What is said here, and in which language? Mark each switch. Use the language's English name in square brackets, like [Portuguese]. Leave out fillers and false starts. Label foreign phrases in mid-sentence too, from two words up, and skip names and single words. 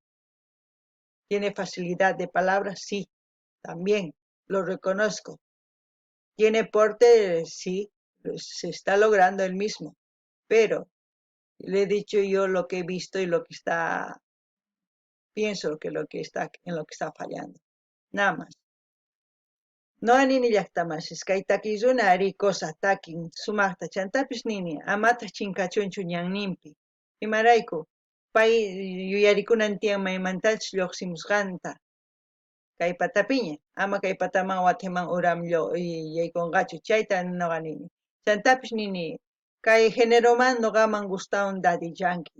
[Spanish] Tiene facilidad de palabras, sí, también, lo reconozco. Tiene porte, sí, se está logrando el mismo, pero le he dicho yo lo que he visto y lo que pienso que en lo que está fallando. Nada más. [Quechua] No anini llaqtamasis kay takiykunari cosa takin sumaqta chantapis nini amata chinkachunchu ñanninpi imarayku pay yuyarikunan tiyan maymantachu lluqsimusqanta kay patapiña ama kay pataman wataman uram yaykunqachu chayta noqa nini Chantapish nini, kay géneroman noqaman gustawan Daddy Yankee.